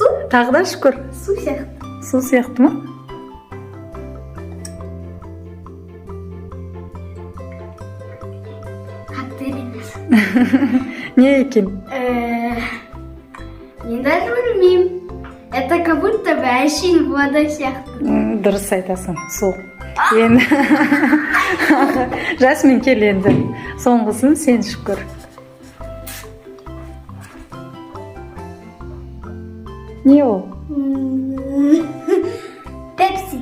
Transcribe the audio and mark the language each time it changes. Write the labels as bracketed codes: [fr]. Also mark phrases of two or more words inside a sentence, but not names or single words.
[kk] Тағы да шүкір. Су сияқты. Су сияқты ма? Коктейль емес. Не екен? Мен даже білмеймін. [ru] Это как будто бы әшейін вода сияқты. [kk] Дұрыс айтасың, су. Енді Жасмин кел енді. Соңғысын сен шүкір. Не ол? Пепси.